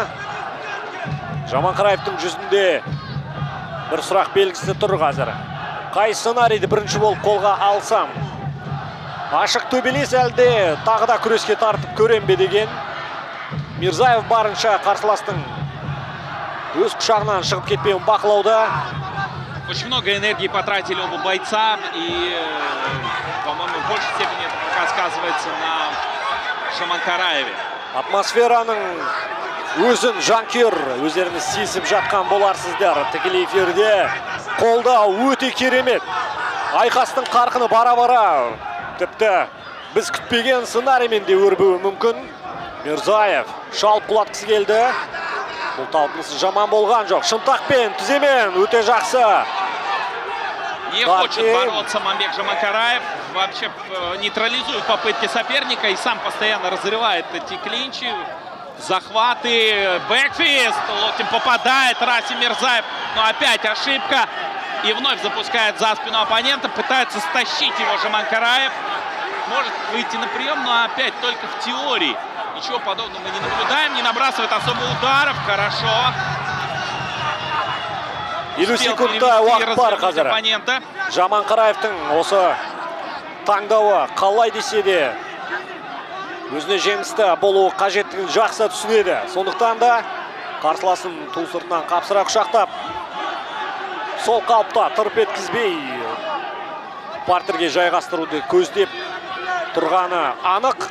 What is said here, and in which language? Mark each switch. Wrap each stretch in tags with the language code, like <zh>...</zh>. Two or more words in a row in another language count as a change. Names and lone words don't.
<kk>Жаманкараевтың жүзінде бір сұрақ белгісі тұр қазір. Қай сценарийді бірінші болып қолға алсам? Ашық төбелес әлде тағы да күреске тартып көрем бе деген. Мирзаев барынша қарсыластың өз құшағынан шығып кетпеуін бақылауда.</kk> <ru>Очень много энергии потратили оба бойца. И, по-моему, в большей степени это пока сказывается на Жаманкараеве.</ru> <kk>Атмосфераның өзін жанкүйер өздеріңіз сезіп жатқан боларсыздар. Тікелей эфирде қолдау өте керемет. айқастың қарқыны бара-бара тіпті біз күтпеген сценариймен де өрбуі мүмкін. Мирзаев шалып құлатқысы келді. Бұл талпынысы жаман болған жоқ. Шынтақпен, тіземен өте жақсы.</kk> <ru>Не хочет бороться Мамбек Жамакараев. Вообще нейтрализует попытки соперника и сам постоянно разрывает эти клинчи. Захваты, бэкфист. Локтем попадает Расим Мирзаев. Но опять ошибка. И вновь запускает за спину оппонента. Пытается стащить его Жамакараев. Может выйти на прием, но опять только в теории. Ничего подобного мы не наблюдаем. Не набрасывает особо ударов. Хорошо.</ru> <kk>Елу секундта уақыт бар қазір. Жаманқараевтың осы таңдауы қалай десе де өзіне жемісті болуы қажеттігін жақсы түсінеді. Сондықтан да қарсыласын ту сыртынан қапсыра құшақтап, сол қалыпта тырп еткізбей партерге жайғастыруды көздеп тұрғаны анық.</kk>